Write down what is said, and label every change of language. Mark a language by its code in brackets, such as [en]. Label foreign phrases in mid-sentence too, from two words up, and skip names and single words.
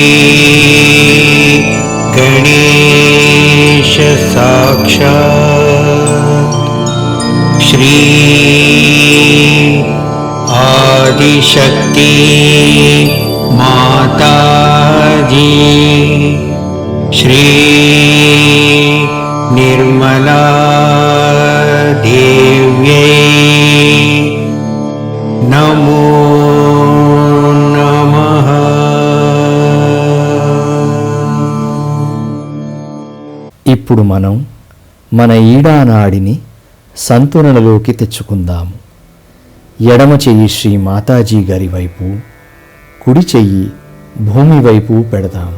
[sa] गणेश साक्षात् श्री आदिशक्ति माताजी श्री निर्मला देव्यै नमो नमः। [te] ఇప్పుడు మనం మన ఈడానాడిని సంతులనలోకి తెచ్చుకుందాము. ఎడమ చెయ్యి శ్రీ మాతాజీ గారి వైపు, కుడి చెయ్యి భూమి వైపు పెడదాము.